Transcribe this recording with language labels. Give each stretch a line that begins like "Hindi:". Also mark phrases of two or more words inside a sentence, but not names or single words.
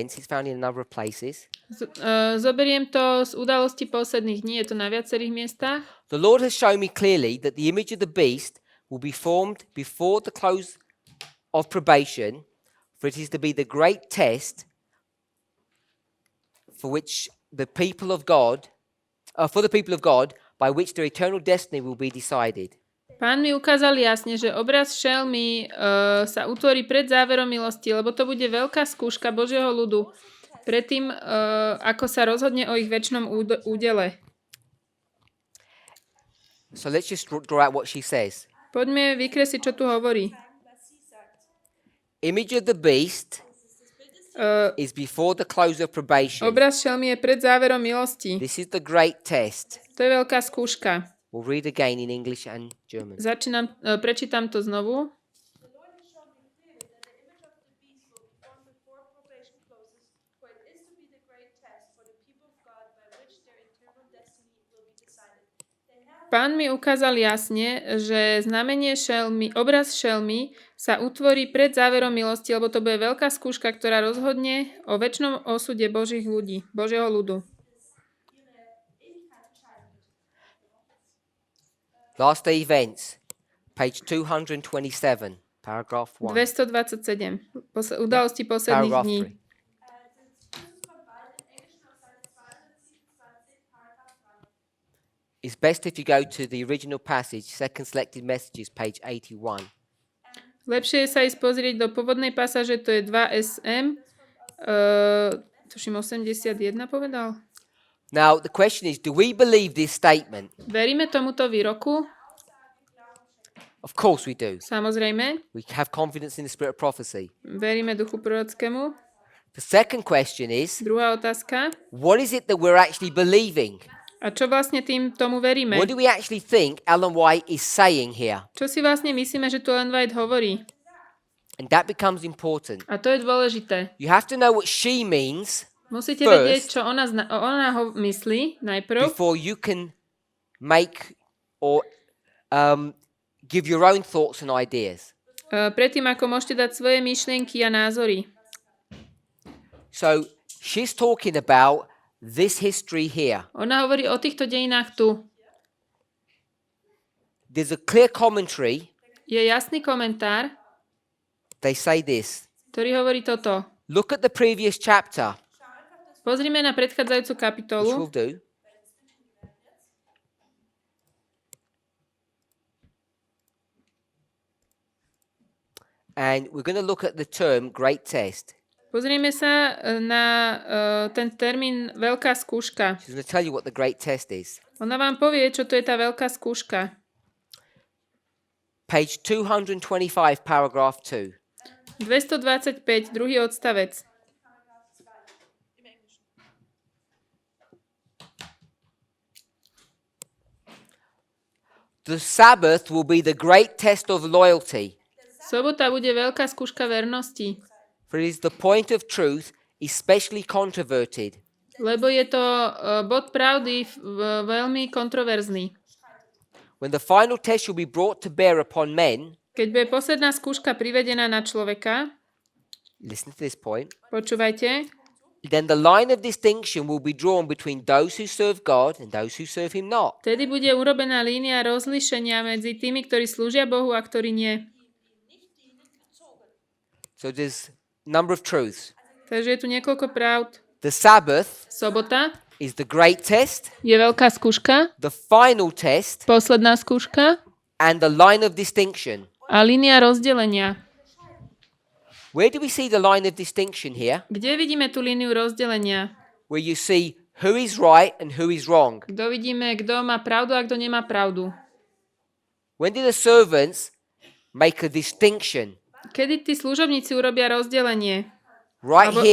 English: It's found in a number of places.
Slovak: Zoberiem to z udalostí posledných dní, je to na viacerých miestach.
English: The Lord has shown me clearly that the image of the beast will be formed before the close of probation, for it is to be the great test for which the people of God, by which their eternal destiny will be decided.
Slovak: Pán mi ukázal jasne, že obraz šelmy sa utvorí pred záverom milosti, lebo to bude veľká skúška Božieho ľudu, predtým, ako sa rozhodne o ich večnom údele.
English: So let's just draw out what she says.
Slovak: Poďme vykresliť, čo tu hovorí.
English: Image of the beast is before the close of probation.
Slovak: Obraz šelmy je pred záverom milosti.
English: This is the great test.
Slovak: To je veľká skúška.
English: We'll read again in English and German.
Slovak: Prečítam to znovu.
English: The Lord has shown me clearly that the image of the beast will be formed before probation closes, for it is to be the great test for the people of God by which their eternal destiny will be decided.
Slovak: Pán mi ukázal jasne, že znamenie šelmy, obraz šelmy sa utvorí pred záverom milosti, lebo to bude veľká skúška, ktorá rozhodne o večnom osude Božieho ľudu.
English: Last day events, page 227, paragraph 1. 227.
Slovak: Udalosti posledných
English: Paragraph
Slovak: dní. 3.
English: It's best if you go to the original passage, second selected messages, page 81.
Slovak: Lepšie je sa ísť pozrieť do pôvodnej pasáže, to je 2 SM. Tuším 81 povedal.
English: Now, the question is, do we believe this statement?
Slovak: Veríme tomuto výroku?
English: Of course we do.
Slovak: Samozrejme.
English: We have confidence in the spirit of prophecy.
Slovak: Veríme duchu prorockému.
English: The second question is,
Slovak: Druhá otázka.
English: what is it that we're actually believing?
Slovak: A čo vlastne tomu veríme?
English: What do we actually think Ellen White is saying here?
Slovak: Čo si vlastne myslíme, že tu Ellen White hovorí?
English: And that becomes important.
Slovak: A to je dôležité.
English: You have to know what she means
Slovak: Musíte
English: First,
Slovak: vedieť, čo ona ho myslí najprv,
English: before you can make or give your own thoughts and ideas.
Slovak: predtým, ako môžete dať svoje myšlienky a názory.
English: So she's talking about this history here.
Slovak: Ona hovorí o týchto dejinách tu.
English: There's a clear commentary.
Slovak: Je jasný komentár,
English: They say this.
Slovak: ktorý hovorí toto.
English: Look at the previous chapter,
Slovak: Pozrime na predchádzajúcu
English: which
Slovak: kapitolu.
English: we'll do. And we're going to look at the term great test.
Slovak: Pozrieme sa na ten termín veľká skúška.
English: She's going to tell you what the great test is.
Slovak: Ona vám povie, čo to je tá veľká skúška.
English: Page 225, paragraph 2.
Slovak: 225, druhý odstavec.
English: The Sabbath will be the great test of loyalty,
Slovak: Sobota bude veľká skúška vernosti,
English: for it is the point of truth, especially controverted.
Slovak: lebo je to bod pravdy veľmi kontroverzný.
English: When the final test shall be brought to bear upon men,
Slovak: Keď bude posledná skúška privedená na človeka,
English: listen to this point,
Slovak: počúvajte,
English: then the line of distinction will be drawn between those who serve God and those who serve him not.
Slovak: vtedy bude urobená línia rozlíšenia medzi tými, ktorí slúžia Bohu a ktorí nie.
English: So there's a number of truths.
Slovak: Takže je tu niekoľko pravd.
English: The Sabbath
Slovak: Sobota
English: is the great test,
Slovak: je veľká skúška,
English: the final test,
Slovak: posledná skúška
English: and the line of distinction.
Slovak: a línia rozdelenia.
English: Where do we see the line of distinction here?
Slovak: Kde vidíme tú líniu rozdelenia?
English: Where you see who is right and who is wrong.
Slovak: Kto vidíme, kto má pravdu a kto nemá pravdu.
English: When did the servants make a distinction?
Slovak: Kedy tí služobníci urobia rozdelenie?
English: Right
Slovak: Abo-